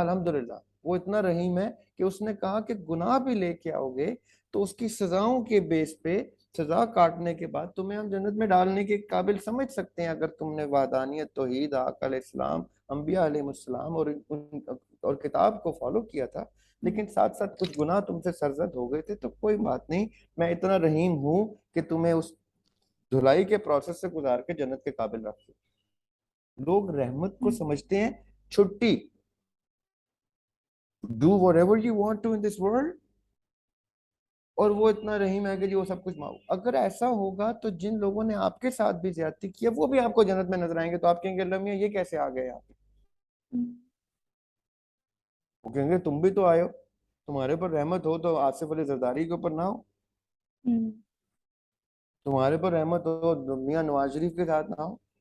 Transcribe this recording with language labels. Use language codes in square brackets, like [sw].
[ur] الحمدللہ وہ اتنا رحیم ہے کہ اس نے کہا کہ گناہ بھی لے کے آؤ گے تو اس کی سزاؤں کے بیس پہ سزا کاٹنے کے بعد تمہیں ہم جنت میں ڈالنے کے قابل سمجھ سکتے ہیں، اگر تم نے وحدانیت، توحید، آقا علیہ السلام، انبیاء علیہ السلام اور کتاب کو فالو کیا تھا. لیکن ساتھ ساتھ کچھ گناہ تم سے سرزد ہو گئے تھے تو کوئی بات نہیں، میں اتنا رحیم ہوں کہ تمہیں اس دھلائی کے پروسیس سے گزار کے جنت کے قابل رکھ دوں. لوگ رحمت کو سمجھتے ہیں چھٹی. [en] Do whatever you want to in this world. [ur] اور وہ اتنا رحیم ہے کہ جی وہ سب کچھ معاف. اگر ایسا ہوگا تو جن لوگوں نے آپ کے ساتھ بھی زیادتی کی ہے وہ بھی آپ کو جنت میں نظر آئیں گے تو آپ کہیں گے اللہ میاں یہ کیسے آ گئے آپ؟ وہ کہیں گے تم بھی تو آئے ہو، تمہارے پر رحمت ہو تو آصف علی زرداری کے اوپر نہ ہو، تمہارے پر رحمت ہو میاں نواز شریف کے ساتھ نہ ہو.